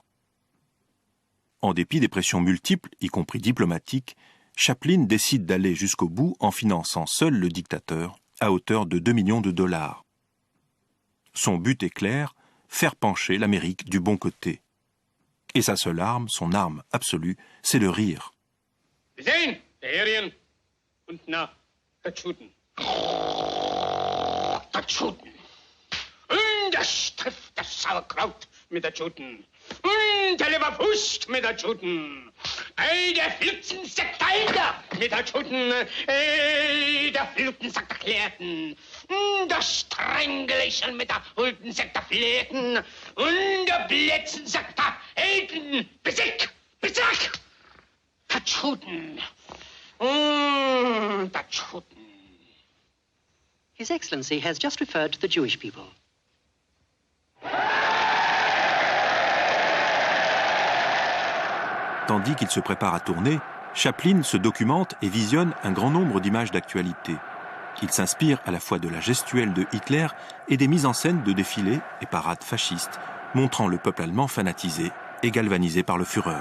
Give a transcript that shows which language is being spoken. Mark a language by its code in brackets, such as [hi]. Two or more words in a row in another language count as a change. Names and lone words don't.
[fr] En dépit des pressions multiples, y compris diplomatiques, Chaplin décide d'aller jusqu'au bout en finançant seul le dictateur à hauteur de 2 millions de dollars. Son but est clair, faire pencher l'Amérique du bon côté. Et sa seule arme, son arme absolue, c'est le rire. [de] Sehen, der Arien und na, der Tschuten. Der Tschuten. Und das trifft das Sauerkraut mit der Tschuten. Und der Leberwurst mit der Tschuten. Ey, der Flitzensack dahinter mit der Tschuten. Ey, der Flutensack der Klärten. Das Strängelichen mit der Hultensack der Fläten. Und der Blätzensack der Elten. Besick, Besick. Der Tschuten. Der Tschuten. [en] His Excellency has just referred to the Jewish people. [fr] Tandis qu'il se prépare à tourner, Chaplin se documente et visionne un grand nombre d'images d'actualité. Il s'inspire à la fois de la gestuelle de Hitler et des mises en scène de défilés et parades fascistes, montrant le peuple allemand fanatisé et galvanisé par le Führer.